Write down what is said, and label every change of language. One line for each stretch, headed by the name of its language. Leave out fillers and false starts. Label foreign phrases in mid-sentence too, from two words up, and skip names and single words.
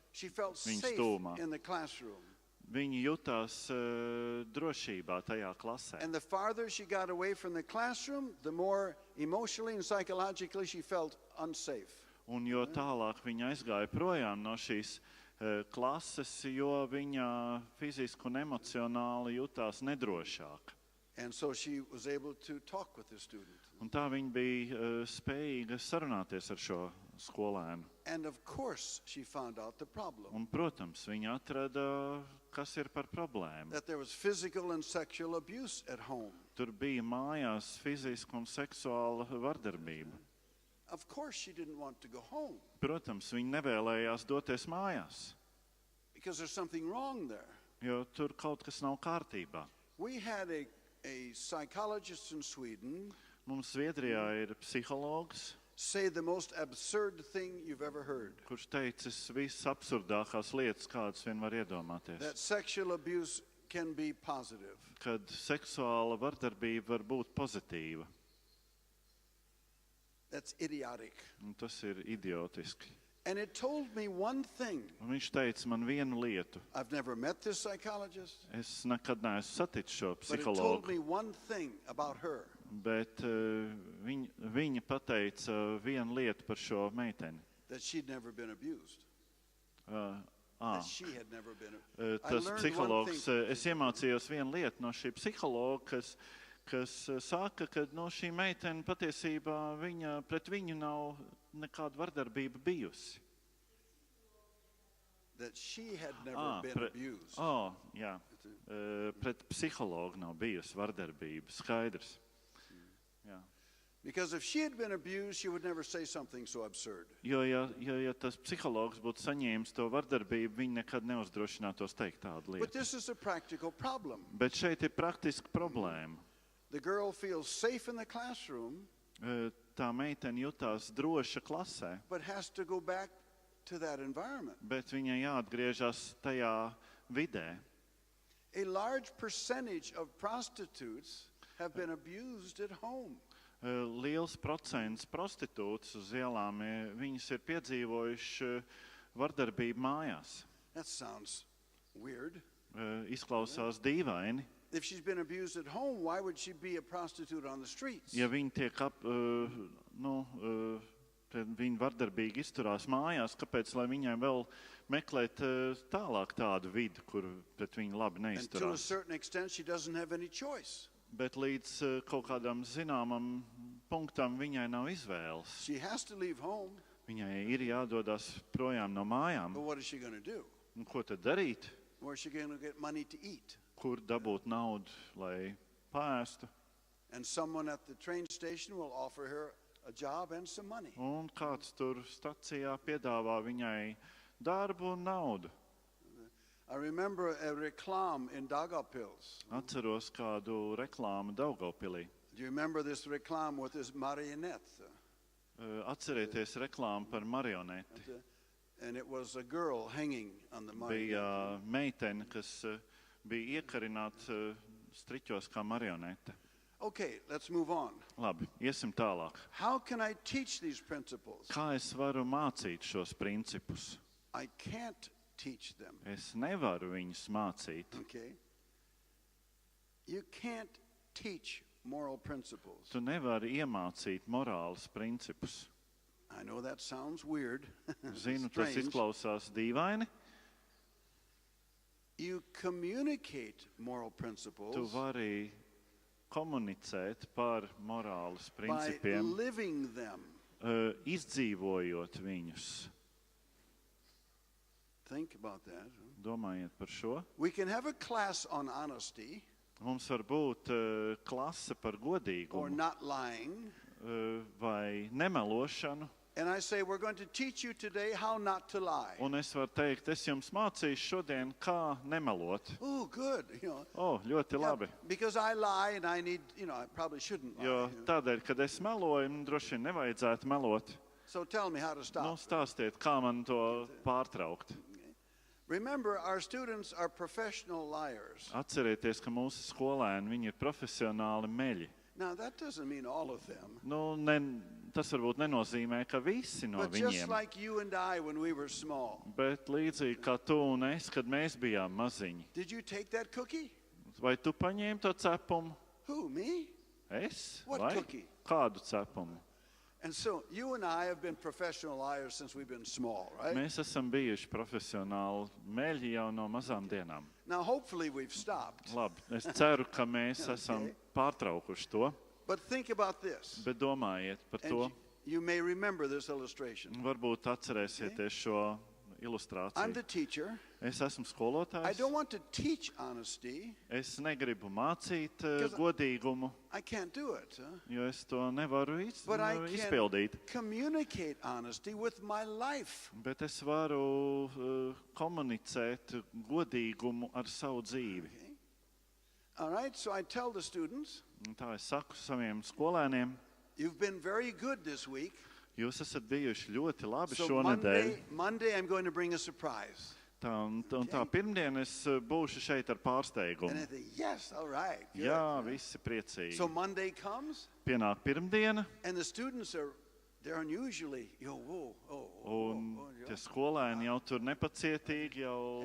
English: She felt
Latvian: Viņas safe tūmā.
English: in the classroom.
Latvian: Viņi jutās drošībā tajā klasē.
English: And the farther she got away from the classroom, the more emotionally and psychologically she felt unsafe.
Latvian: Un jo tālāk viņa aizgāja projām no šīs klases, jo viņa fiziski un emocionāli jutās nedrošāk.
English: And so she was able to talk with the student.
Latvian: Un tā viņa bija spējīga sarunāties ar šo skolēnu.
English: And of course, she found out the problem.
Latvian: Un, protams, viņa atrada, kas ir par problēmu.
English: That there was physical and sexual abuse at home.
Latvian: Tur bija mājās fiziska un seksuāla vardarbība.
English: Of course, she didn't want to go home
Latvian: Protams, viņa nevēlējās doties mājās,
English: because there's something wrong there.
Latvian: jo tur kaut kas nav kārtībā.
English: We had a psychologist in Sweden
Latvian: Mums Zviedrijā ir psihologs,
English: say the most absurd thing you've ever heard.
Latvian: kurš teicis visas absurdākās lietas, kādas vien var iedomāties.
English: That sexual abuse can be positive.
Latvian: Kad seksuāla vardarbība var būt pozitīva.
English: That's idiotic.
Latvian: Un tas ir idiotiski.
English: And it told me one thing.
Latvian: Un viņš teica man vienu lietu.
English: I've never met this psychologist,
Latvian: Es nekad neesmu saticis šo
English: but it told
Latvian: psihologu,
English: me one thing about her.
Latvian: bet viņa pateica vienu lietu par šo meiteni.
English: That she'd never been abused. That she had never been I
Latvian: Tas
English: learned one
Latvian: psihologs, thing. es iemācījos vienu lietu no šī psihologa, kas saka, ka no šī meitene patiesībā pret viņu nav nekāda vardarbība bijusi.
English: That she had never been abused.
Latvian: Jā. Pret psihologu nav bijusi vardarbība, skaidrs. Jā.
English: Because if she had been abused, she would never say something so absurd.
Latvian: Jo, ja tas psihologs būtu saņēmis to vardarbību, viņi nekad neuzdrošinātos teikt tādu But lietu.
English: this is a practical problem.
Latvian: Bet šeit ir praktiska problēma.
English: The girl feels safe in the classroom,
Latvian: Tā meitene jutās droša klasē,
English: but has to go back to that environment.
Latvian: bet viņai jāatgriežas tajā vidē.
English: A large percentage of prostitutes have been abused at home.
Latvian: Liels procents prostitūtas uz ielām, viņas ir piedzīvojuši vardarbību mājās.
English: That sounds weird.
Latvian: Izklausās dīvaini.
English: If she's been abused at home, why would she be a prostitute on the streets?
Latvian: Ja viņi tiek viņi vardarbīgi izturās mājās, kāpēc, lai viņai vēl meklēt tālāk tādu vidi, kur pret viņu labi
English: And to a
Latvian: neizturās.
English: certain extent, she doesn't have any choice.
Latvian: Bet līdz kaut kādam zināmam punktam viņai nav izvēles.
English: She has to leave home,
Latvian: Viņai ir jādodas projām no mājām.
English: but what is she going to do?
Latvian: Un ko tad darīt?
English: Where is she going to get money to eat?
Latvian: Kur dabūt naudu, lai pēstu?
English: And someone at the train station will offer her a job and some money.
Latvian: Un kāds tur stacijā piedāvā viņai darbu un naudu.
English: I remember a reclam in Daugavpils.
Latvian: Atceros kādu reklāmu Daugavpilī.
English: Do you remember this reclam with this marionette?
Latvian: Atcerieties reklāmu par marioneti.
English: And it was a girl hanging on the marionette.
Latvian: Bija meitene, kas bija iekarināta striķos kā marionete.
English: Okay, let's move on.
Latvian: Labi, iesim tālāk.
English: How can I teach these principles?
Latvian: Kā es varu mācīt šos principus?
English: I can't teach them.
Latvian: Es nevaru viņus mācīt.
English: Okay? You can't teach moral principles.
Latvian: Tu nevari iemācīt morāles principus.
English: I know that sounds weird.
Latvian: Zinu, tas Strange. izklausās dīvaini.
English: You communicate moral
Latvian: Tu principles vari komunicēt par morāles by principiem,
English: living them.
Latvian: Izdzīvojot viņus.
English: Think about that.
Latvian: Domājiet par šo.
English: We can have a class on honesty
Latvian: Mums var būt klase par or godīgumu
English: not lying.
Latvian: vai nemelošanu.
English: And I say, we're going to teach you today how not to lie.
Latvian: Un es varu teikt, es jums mācīšu šodien, kā nemelot.
English: Oh, good.
Latvian: Ļoti Yeah, labi.
English: because I lie and I need, I probably shouldn't lie.
Latvian: Jo tādēļ, kad es meloju, droši vien nevajadzētu melot.
English: So tell me how to stop.
Latvian: Stāstiet, kā man to pārtraukt.
English: Remember, our students are professional liars.
Latvian: Atcerieties, ka mūsu skolēni, viņi ir profesionāli meļi.
English: Now, that doesn't mean all of them.
Latvian: Tas varbūt nenozīmē, ka visi no
English: But just
Latvian: viņiem.
English: like you and I when we were small.
Latvian: Bet līdzīgi kā tu un es, kad mēs bijām maziņi.
English: Did you take that cookie?
Latvian: Vai tu paņēmi to cepumu?
English: Who, me?
Latvian: Es? What Vai?
English: cookie?
Latvian: Kādu cepumu?
English: And so you and I have been professional liars since we've been small, right?
Latvian: Mēs esam bijuši profesionāli meļi jau no mazām dienām.
English: Now, hopefully we've stopped.
Latvian: Labi, es ceru, ka mēs esam pārtraukuši to,
English: But think about this.
Latvian: bet domājiet par And to.
English: you may remember this illustration.
Latvian: Varbūt atcerēsieties šo I'm ilustrāciju.
English: the teacher.
Latvian: Es esmu I skolotājs.
English: don't want to teach honesty.
Latvian: Es negribu mācīt Because godīgumu,
English: I can't do it.
Latvian: jo es to nevaru
English: But I
Latvian: izpildīt.
English: can communicate honesty with my life.
Latvian: Bet es varu komunicēt godīgumu ar savu dzīvi.
English: Okay? All right, so I tell the students,
Latvian: Un tā es saku saviem skolēniem,
English: you've been very good this week.
Latvian: jūs esat bijuši ļoti labi So šonedēļ.
English: Monday I'm going to bring a surprise.
Latvian: Un tā pirmdien es būšu šeit ar And pārsteigumu.
English: I think, yes, all right. Good.
Latvian: Jā, visi priecīgi.
English: So Monday comes,
Latvian: Pienāk pirmdiena,
English: and the students they're unusually, whoa.
Latvian: un tie skolēni jau tur nepacietīgi, jau